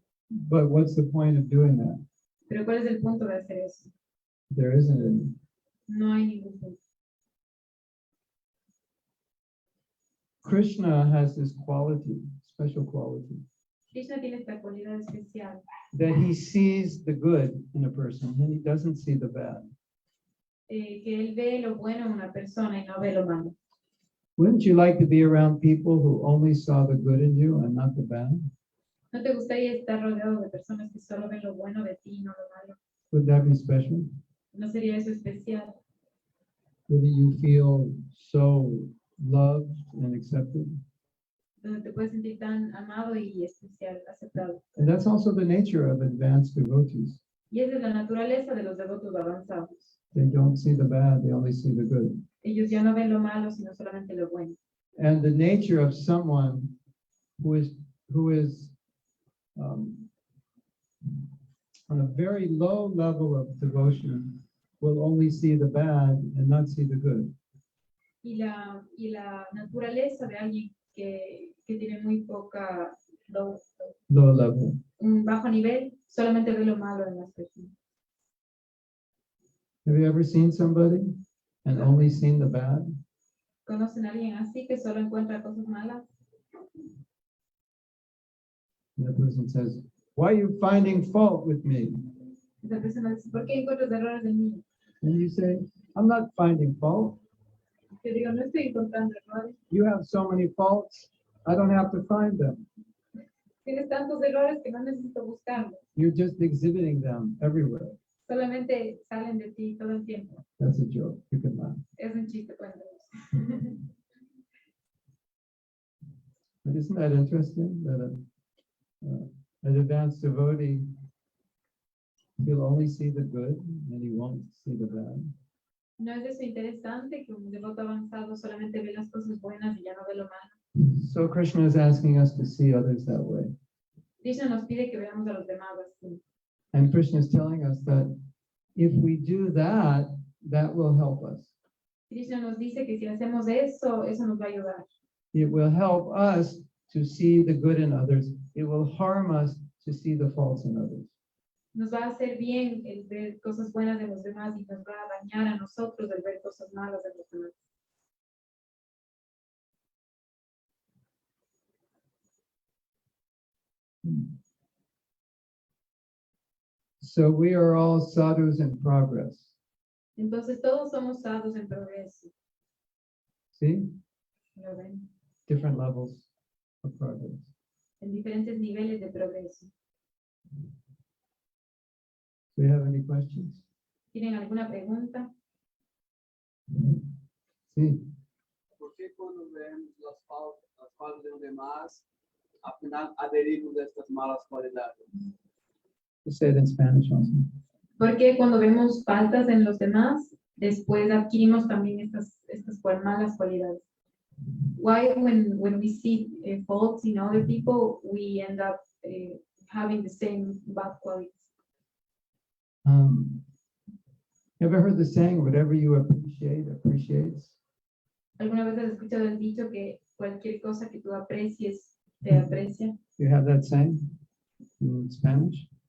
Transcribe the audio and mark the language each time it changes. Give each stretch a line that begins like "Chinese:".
English: But what's the point of doing that?
Spanish: Pero ¿cuál es el punto de hacer eso?
English: There isn't any.
Spanish: No hay ningún punto.
English: Krishna has this quality, special quality,
Spanish: Krishna tiene esta cualidad especial,
English: that he sees the good in a person and he doesn't see the bad.
Spanish: Que él ve lo bueno en una persona y no ve lo malo.
English: Wouldn't you like to be around people who only saw the good in you and not the bad?
Spanish: ¿No te gustaría estar rodeado de personas que solo ven lo bueno de ti y no lo malo?
English: Would that be special?
Spanish: ¿No sería eso especial?
English: Wouldn't you feel so loved and accepted?
Spanish: Donde te puedes sentir tan amado y especial, aceptado.
English: And that's also the nature of advanced devotees.
Spanish: Y esa es la naturaleza de los devotos avanzados.
English: They don't see the bad, they only see the good.
Spanish: Ellos ya no ven lo malo, sino solamente lo bueno.
English: And the nature of someone who is on a very low level of devotion will only see the bad and not see the good.
Spanish: Y la naturaleza de alguien que tiene muy poca,
English: Low level.
Spanish: un bajo nivel, solamente ve lo malo en las personas.
English: Have you ever seen somebody and only seen the bad?
Spanish: ¿Conocen a alguien así que solo encuentra cosas malas?
English: And the person says, "Why are you finding fault with me?"
Spanish: Esa persona dice, ¿por qué encuentras errores en mí?
English: And you say, "I'm not finding fault.
Spanish: Yo digo, no estoy encontrando errores.
English: You have so many faults, I don't have to find them.
Spanish: Tienes tantos errores que no necesito buscarlos.
English: You're just exhibiting them everywhere."
Spanish: Solamente salen de ti todo el tiempo.
English: That's a joke. You can laugh.
Spanish: Es un chiste, cuéntanos.
English: But isn't that interesting that an advanced devotee, he'll only see the good and he won't see the bad.
Spanish: ¿No es eso interesante que un devoto avanzado solamente ve las cosas buenas y ya no ve lo malo?
English: So Krishna is asking us to see others that way.
Spanish: Krishna nos pide que veamos a los demás así.
English: And Krishna is telling us that if we do that, that will help us.
Spanish: Krishna nos dice que si hacemos eso, eso nos va a ayudar.
English: It will help us to see the good in others. It will harm us to see the faults in others.
Spanish: Nos va a hacer bien el ver cosas buenas de los demás y nos va a dañar a nosotros el ver cosas malas de los demás.
English: So we are all sadhus in progress.
Spanish: Entonces todos somos sadhus en progreso.
English: See?
Spanish: ¿Lo ven?
English: Different levels of progress.
Spanish: En diferentes niveles de progreso.
English: Do you have any questions?
Spanish: ¿Tienen alguna pregunta? Sí. ¿Por qué cuando vemos las faltas de los demás, al final adherimos a estas malas cualidades?
English: You say it in Spanish also.
Spanish: Porque cuando vemos faltas en los demás, después adquirimos también estas malas cualidades.
English: Why when we see faults in other people, we end up having the same bad qualities? Ever heard the saying, whatever you appreciate, appreciates?
Spanish: ¿Alguna vez has escuchado el dicho que cualquier cosa que tú aprecies, te aprecia?
English: You have that saying in Spanish?